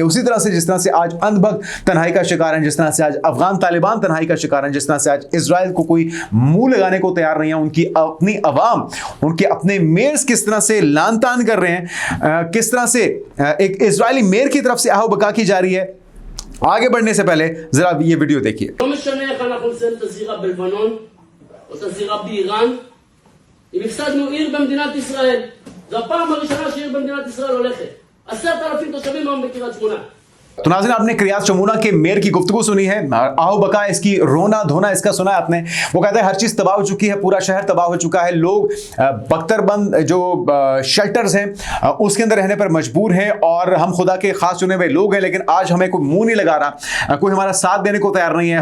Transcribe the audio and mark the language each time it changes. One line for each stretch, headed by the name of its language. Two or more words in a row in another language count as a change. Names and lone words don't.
Urdu: اسی طرح سے جس طرح سے آج اندھ بھکت تنہائی کا شکار ہیں، جس طرح سے آج افغان طالبان تنہائی کا شکار ہیں، جس طرح سے آج اسرائیل کو کوئی منہ لگانے کو تیار نہیں ہے، ان کی اپنی عوام، ان کے اپنے میئرز کس طرح سے لعن طعن کر رہے ہیں، کس طرح سے ایک اسرائیلی میئر کی طرف سے آہ و بکا کی جا رہی ہے. آگے بڑھنے سے پہلے ذرا یہ ویڈیو دیکھیے.
Hebrew: לא משנה איך אנחנו נסיים את הזירה בלבנון או את הזירה באיראן, אם הפסדנו עיר במדינת ישראל, זו הפעם הראשונה שעיר במדינת ישראל הולכת. 10,000 תושבים היום בקריית שמונה.
Urdu: تو ناظرین، آپ نے کریات شمونہ کے میئر کی گفتگو سنی ہے، آہ و بکا اس کی رونا دھونا اس کا سنا ہے آپ نے. وہ کہتا ہے ہر چیز تباہ ہو چکی ہے، پورا شہر تباہ ہو چکا ہے، لوگ بکتربند جو شیلٹرز ہیں اس کے اندر رہنے پر مجبور ہیں اور ہم خدا کے خاص چنے ہوئے لوگ ہیں لیکن آج ہمیں کوئی منہ نہیں لگا رہا، کوئی ہمارا ساتھ دینے کو تیار نہیں ہے.